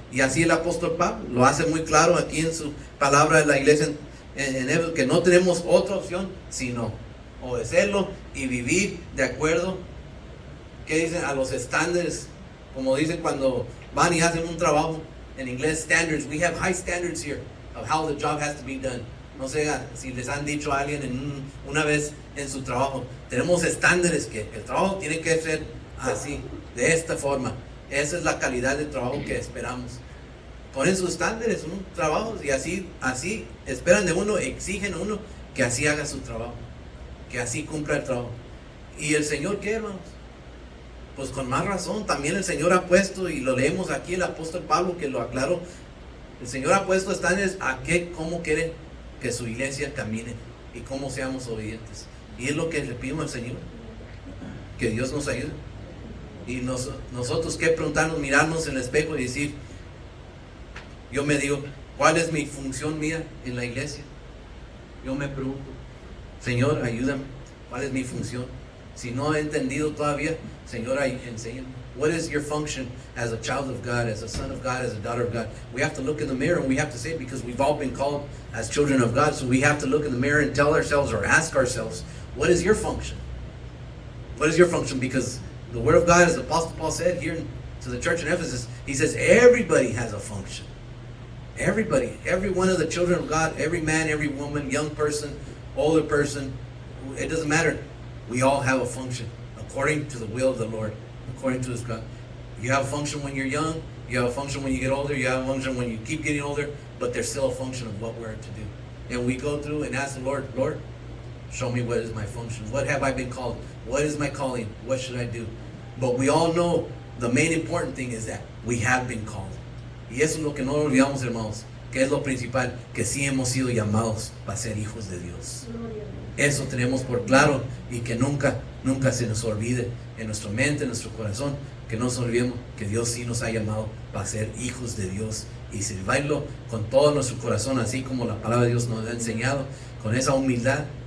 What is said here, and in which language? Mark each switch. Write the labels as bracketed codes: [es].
[es] Y así el apóstol Pablo lo hace muy claro aquí en su palabra de la iglesia en Éfeso, que no tenemos otra opción sino obedecerlo y vivir de acuerdo, ¿qué dicen? A los estándares, como dicen cuando van y hacen un trabajo en inglés, standards. [en] We have high standards here of how the job has to be done. [es] No sé si les han dicho a alguien una vez en su trabajo, tenemos estándares que el trabajo tiene que ser así, de esta forma. Esa es la calidad de trabajo que esperamos. Ponen sus estándares, un trabajo, y así esperan de uno, exigen a uno que así haga su trabajo, que así cumpla el trabajo. ¿Y el Señor qué, hermanos? Pues con más razón, también el Señor ha puesto, y lo leemos aquí el apóstol Pablo que lo aclaró, el Señor ha puesto estándares cómo quiere que su iglesia camine y cómo seamos obedientes. Y es lo que le pedimos al Señor, que Dios nos ayude. Y nosotros que preguntarnos, mirarnos en el espejo y decir, yo me digo, ¿cuál es mi función mía en la iglesia? Yo me pregunto, Señor, ayúdame. ¿Cuál es mi función? Si no he entendido todavía, Señor, enséñame. [en] What is your function as a child of God, as a son of God, as a daughter of God? We have to look in the mirror and we have to say it because we've all been called as children of God. So we have to look in the mirror and tell ourselves or ask ourselves, what is your function? What is your function? Because the Word of God, as the Apostle Paul said here to the church in Ephesus, he says everybody has a function. Everybody, every one of the children of God, every man, every woman, young person, older person, it doesn't matter. We all have a function according to the will of the Lord, according to His God. You have a function when you're young, you have a function when you get older, you have a function when you keep getting older, but there's still a function of what we're to do. And we go through and ask the Lord, Lord, show me what is my function. What have I been called? What is my calling? What should I do? But we all know the main important thing is that we have been called. [es] Y eso es lo que no olvidamos, hermanos, que es lo principal, que sí hemos sido llamados para ser hijos de Dios. Eso tenemos por claro y que nunca se nos olvide en nuestra mente, en nuestro corazón, que no nos olvidemos que Dios sí nos ha llamado para ser hijos de Dios y servirlo con todo nuestro corazón, así como la palabra de Dios nos ha enseñado, con esa humildad.